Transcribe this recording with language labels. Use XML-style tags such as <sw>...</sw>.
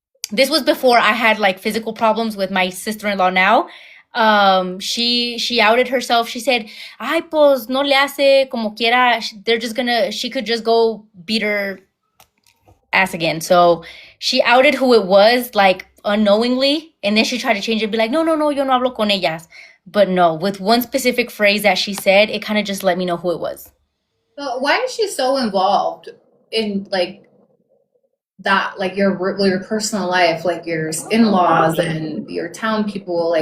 <en>This was before I had like physical problems with my sister-in-law now. She outed herself.</en> <es>She said, "Ay, pues no le hace como quiera.</es> <en>She could just go beat her ass again." So she outed who it was, like unknowingly, and then she tried to change it, be like,</en> <es>"No, no, no, yo no hablo con ellas."</es> <en>But no, with one specific phrase that she said, it kind of just let me know who it was. But why is she so involved in like that, like your personal life, like your in-laws and your town people?</en>